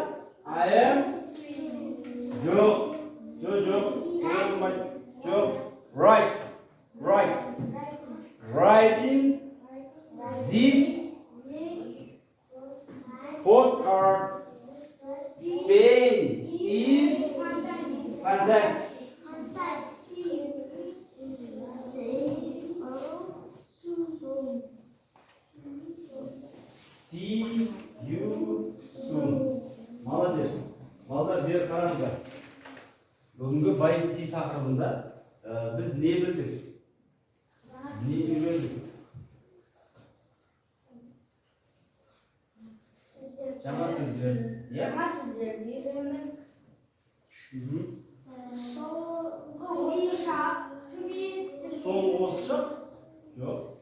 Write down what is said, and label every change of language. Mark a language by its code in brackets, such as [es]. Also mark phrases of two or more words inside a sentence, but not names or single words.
[en] I am жоқ. Writing this postcard. Spain is fantastic. See you soon. [kk] Молодец. Балдар, бері қараңыздар. Бүгінгі байзиси тақырыбында біз не білдік? Не үйрендік? Жаңа сөздер. Соңғы осы шақ? Жоқ.